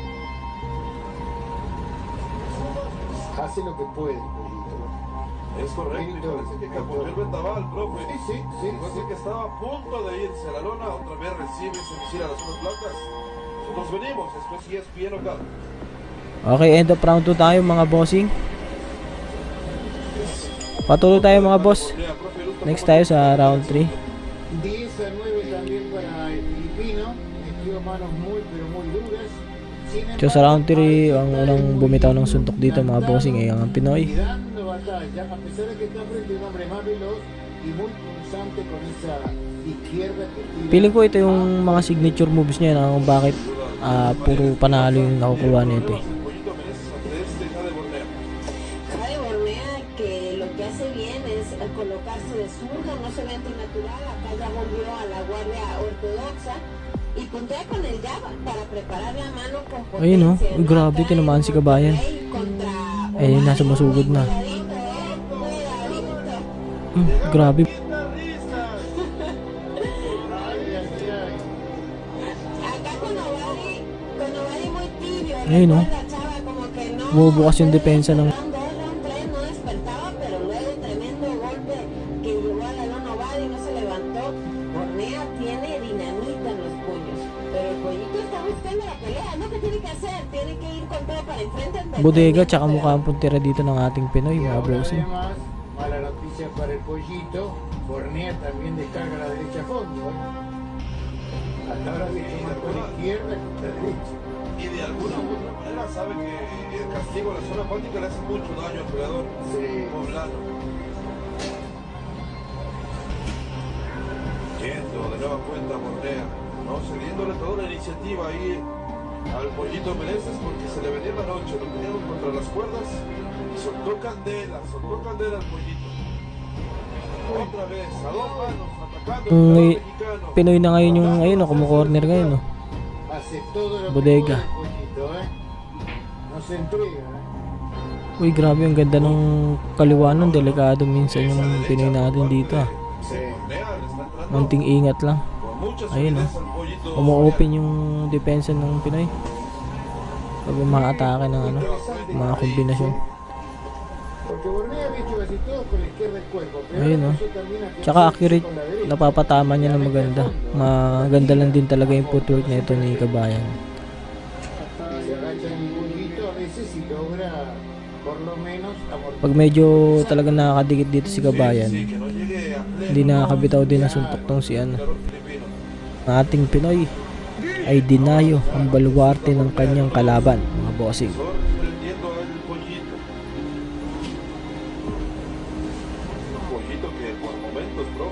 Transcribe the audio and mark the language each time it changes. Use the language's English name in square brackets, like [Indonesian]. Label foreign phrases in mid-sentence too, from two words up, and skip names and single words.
[Spanish] Hace lo que puede el pollito. Es correcto, y parece que capoteó el vendaval, profe. Sí, sí, Parece que estaba a punto de irse a la lona, otra vez recibe ese misil a las zonas blancas. Nos venimos, después sí es bien acá. [Filipino] Okay, [English] end of round 2 [Filipino] tayo mga bossing. Patuloy tayo mga boss. Next tayo sa round 3. [Spanish] 10-9 también para el filipino. Metió manos muy, pero muy duras. [Filipino] So sa round 3, ang unang bumitaw ng suntok dito mga bossing ay ang Pinoy. [Spanish] Y dando batalla, a pesar de que está frente a un hombre más veloz y muy punzante con esa izquierda que tira. [Filipino] Feeling ko ito yung mga [English] signature moves [Filipino] niya na kung bakit puro panalo yung nakukuha nito eh. [Spanish] Jade Bornea que lo que hace bien es colocarse de zurdo, no se ve antinatural, acá ya volvió a la guardia ortodoxa y puntea con el jab para preparar la mano con potencia. [Filipino] Ayun oh, uy, grabe, tinamaan si Kabayan. Ayun, nasa masugod na. Grabe. [Spanish] Acá con Ovari muy tibio. [Filipino] Ayun oh, [Spanish] La chava como que no. [Filipino] bumubukas yung depensa ng... [English] Round 2, round 3 [Spanish] no despertaba, pero luego tremendo golpe que llevó a la lona Ovari y no se levantó. Bornea tiene dinamita en los puños, pero el pollito está buscando la pelea, ¿no? ¿Qué tiene que hacer? Tiene que ir con todo para enfrente. [Filipino] Bodega tsaka mukha ang puntira dito ng ating Pinoy [Spanish] Y [Filipino] mga [Spanish] ahora [Filipino] bossing. [Spanish] además, mala noticia para el pollito. Bornea también descarga la derecha a fondo. Hasta ahora se toma con la izquierda y con la derecha. Y de alguna u otra manera sabe que el castigo a la zona acuática le hace mucho daño al peleador poblano. Yendo de nueva cuenta Bornea, no cediéndole toda la iniciativa ahí al pollito Meneses porque se le venía la noche, lo teníamos contra las cuerdas y soltó candela al pollito. Otra vez, a dos manos, atacando al peleador mexicano. [Filipino] Pinoy na ngayon yung ayun oh, kumukorner ngayon oh. [Spanish] Hace todo lo [Filipino] Bodega. [Spanish] que puede el pollito, No se entrega, [Filipino] Uy, grabe yung ganda ng kaliwanan. Delikado minsan yung Pinoy natin dito ah. [Spanish] Sí. Bornea le está entrando [Filipino] Munting ingat lang. [Spanish] con mucha [Filipino] Ayun [Spanish] solidez al pollito. [Filipino] Umu-open yung depensa ng Pinoy. Pag umaatake ng ano, mga kombinasyon. [Spanish] Porque Bornea había hecho casi todo con la izquierda del cuerpo. Pero [Filipino] Ayun [Spanish] ahora [Filipino] oh. [Spanish] empezó también a [Filipino] Tsaka crecer accurate, [Spanish] con la derecha. [Filipino] napapatama niya ng maganda. Maganda lang din talaga yung footwork na ito ni Kabayan. [Spanish] Se agacha en el pollito a veces y logra por lo menos amortiguar. [Filipino] Pag medyo talagang nakakadikit dito si Kabayan, [Spanish] Sí, que no llegue a pleno. [Filipino] hindi nakakabitaw din ang suntok tong si ano. [Spanish] Peleador filipino. [Filipino] Ang ating Pinoy ay dinayo ang baluarte ng kanyang kalaban, mga bossing. [Spanish] Sorprendiendo al pollito. Un pollito que por momentos